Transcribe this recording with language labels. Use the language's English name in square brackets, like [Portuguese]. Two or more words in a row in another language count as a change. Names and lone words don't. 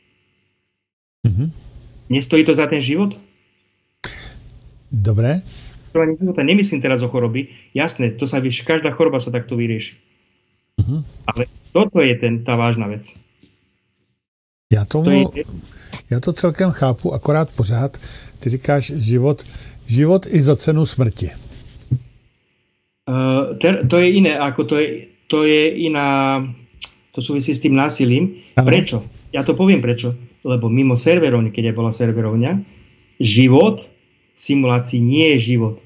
[Slovak] Nestojí to za ten život? Dobre. Nemyslím teraz o choroby. Jasné, to sa vieš, každá choroba sa takto vyrieši. Ale toto je tá vážna vec. [Czech] Já to celkem chápu, akorát pořád ty říkáš život i za cenu smrti. [Slovak] To je iné, ako to je iná, to súvisí s tým násilím. Ano. Prečo? Ja to poviem prečo. Lebo mimo serverovne, keď bola serverovňa, život v simulácii nie je život.